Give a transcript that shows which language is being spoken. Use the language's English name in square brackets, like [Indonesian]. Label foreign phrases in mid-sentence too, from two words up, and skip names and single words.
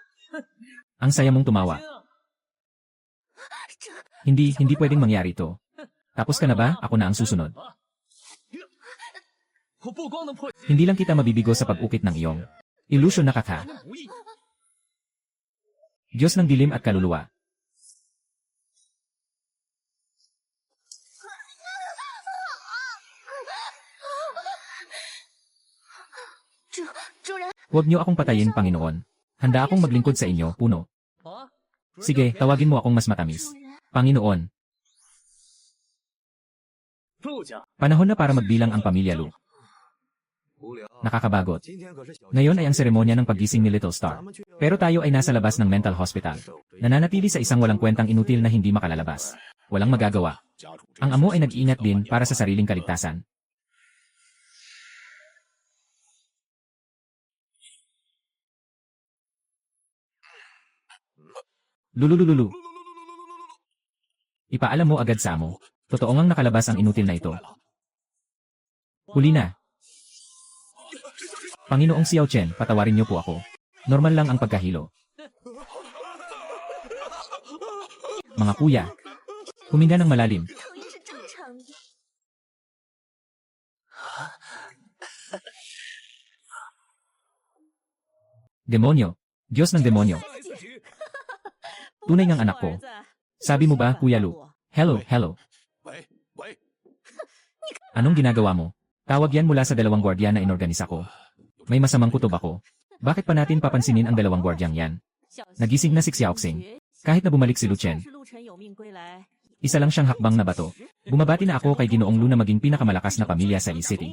[Filipino] Ang saya mong tumawa. Hindi pwedeng mangyari ito. Tapos ka na ba? Ako na ang susunod. [Chinese] 我不光能破 [Filipino] Hindi lang kita mabibigo sa pag-ukit ng iyong illusion na kaka. [Chinese] 无意， [Filipino] Diyos ng dilim at kaluluwa. [Chinese] 主人， [Filipino] Huwag niyo akong patayin, Panginoon. Handa akong maglingkod sa inyo, puno. 啊， Sige, tawagin mo akong mas matamis. [Chinese] 主人， [Filipino] Panginoon, [Chinese] 陆家 [Filipino] panahon na para magbilang ang pamilya Lu. [Chinese] 无聊。 [Filipino] Nakakabagot. [Chinese] 今天可是小 [Filipino] Ngayon ay ang seremonya ng paggising ni Little Star. Pero tayo ay nasa labas ng [English] mental hospital. [Filipino] Nananatili sa isang walang kwentang inutil na hindi makalalabas. Walang magagawa. Ang amo ay nag-iingat din para sa sariling kaligtasan. Lululululu. Ipaalam mo agad sa amo. Totoo ngang nakalabas ang inutil na ito. Huli na. Panginoong Xiao Chen, patawarin niyo po ako. Normal lang ang pagkahilo. Mga kuya, huminga ng malalim. [Chinese] 讨厌是正常的。 [Filipino] Demonyo. Diyos ng demonyo. Tunay ngang anak ko. Sabi mo ba, Kuya Lu? [English] Hello, hello. [Chinese] 喂喂， [Filipino] Anong ginagawa mo? Tawag yan mula sa dalawang gwardiya na inorganisa ko. May masamang kutob ako. Bakit pa natin papansinin ang dalawang gwardyang yan? Nagising na si Xiaoxing. Kahit na bumalik si Lu Chen, isa lang siyang hakbang na bato. Bumabati na ako kay Ginoong Lu na maging pinakamalakas na pamilya sa E-City.